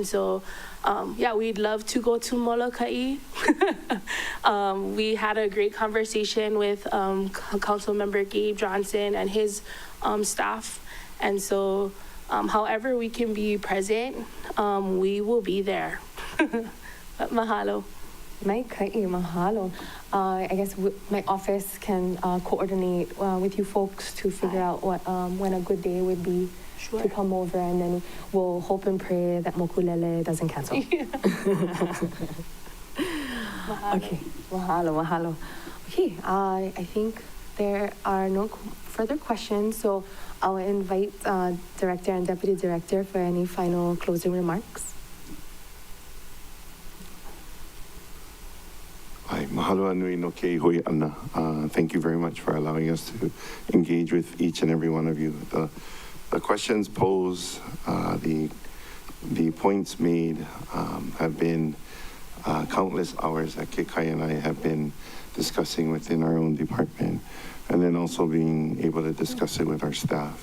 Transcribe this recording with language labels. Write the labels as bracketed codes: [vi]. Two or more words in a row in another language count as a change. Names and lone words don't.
[en] And so yeah, we'd love to go to Molokai. We had a great conversation with Council Member Gabe Johnson and his staff. And so however we can be present, we will be there. But mahalo. [haw] Mai ka'i, mahalo. [en] I guess my office can coordinate with you folks to figure out what when a good day would be to come over, and then we'll hope and pray that Mokulele doesn't cancel. Okay, mahalo, mahalo. Okay, I think there are no further questions, so I'll invite Director and Deputy Director for any final closing remarks. [haw] Ai, mahalo anui no kei hui ana. [en] Thank you very much for allowing us to engage with each and every one of you. The questions posed, the points made have been countless hours that Kekai and I have been discussing within our own department, and then also being able to discuss it with our staff.